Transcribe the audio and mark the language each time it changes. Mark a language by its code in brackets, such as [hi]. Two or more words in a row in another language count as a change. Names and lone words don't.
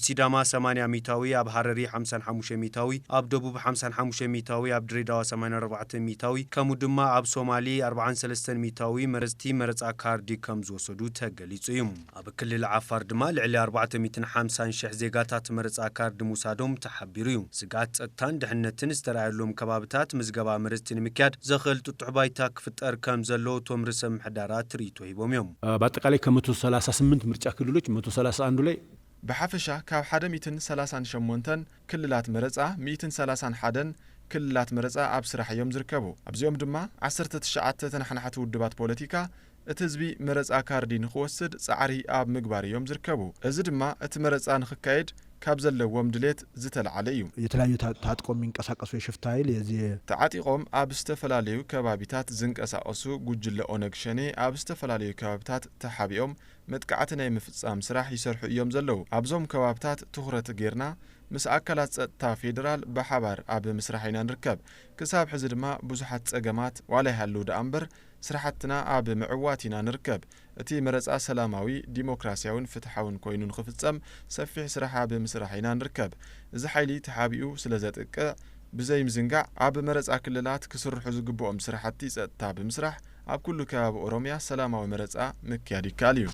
[ti] ሲዳማ 80 ሚእታዊ ኣብ ሃረሪ 55 ሚእታዊ ኣብ ደቡብ 55 ሚእታዊ ኣብ ድሬዳዋ 84 ሚእታዊ ከምኡ ድማ ኣብ ሶማሊ 43 ሚእታዊ መረጽቲ መረጻ ካርዲ ከም ዝወሰዱ ተገሊጹ እዩ ኣብ ክልል ዓፋር ድማ ልዕሊ 450,000 ዜጋታት መረጻ ካርዲ ምውሳዶም ተሓቢሩ እዩ ስጋት ጸጥታን ድሕነትን ዝተራእየሎም ከባብታት ምዝገባ መረጽቲ ንምክያድ ዘኽእል ጥጡዕ ባይታ ክፍጠር ከም ዘሎ ቶም ርዕሰ ምሕዳራት ሪቶ ሂቦም እዮም [am] በአጠቃላይ ከ138 ምርጫ ክልሎች 131 ላይ [ti] በሐፈሻ ካብ 138 ክልላት መረጻ 131 ክልላት መረጻ ኣብ ስራሕ እዮም ዝርከቡ ኣብዚኦም ድማ 19 ተናሕናሕቲ ውድባት ፖለቲካ እቲ ህዝቢ መረጻ ካርዲ ንኽወስድ ጻዕሪ ኣብ ምግባር እዮም ዝርከቡ እዚ ድማ እቲ መረጻ ንኽካየድ ካብ ዘለዎም ድሌት ዝተለዓለ እዩ [am] የተለያዩ ታጥቆም የሚንቀሳቀሱ የሽፍታ ኃይል የዚህ [ti] ተዓጢቆም ኣብ ዝተፈላልዩ ከባቢታት ዝንቀሳቀሱ ጉጅለ ኦነግ ሸኔ ኣብ ዝተፈላልዩ ከባቢታት ተሓቢኦም መጥቃዕቲ ናይ ምፍጻም ስራሕ ይሰርሑ እዮም ዘለው ኣብዞም ከባቢታት ትኹረት ጌርና ምስ ኣካላት ጸጥታ ፌደራል በሓባር ኣብ ምስራሕ ኢና ንርከብ ክሳብ ሕዚ ድማ ብዙሓት ጸገማት ዋላ ይሃሉ ደኣምበር ስራሕትና ኣብ ምዕዋት ኢና ንርከብ እቲ መረጻ ሰላማዊ ዲሞክራሲያውን ፍትሓውን ኮይኑ ንኽፍጸም ሰፊሕ ስራሕ ኣብ ምስራሕ ኢና ንርከብ እዚ ሓይሊ ተሓቢኡ ስለ ዘጥቅዕ ብዘይ ምዝንጋዕ ኣብ መረጻ ክልላት ክስርሑ ዝግብኦም ስራሕቲ ጸጥታ ብምስራሕ ኣብ ኩሉ ከባቢ ኦሮሚያ ሰላማዊ መረጻ ምክያድ ይካል እዩ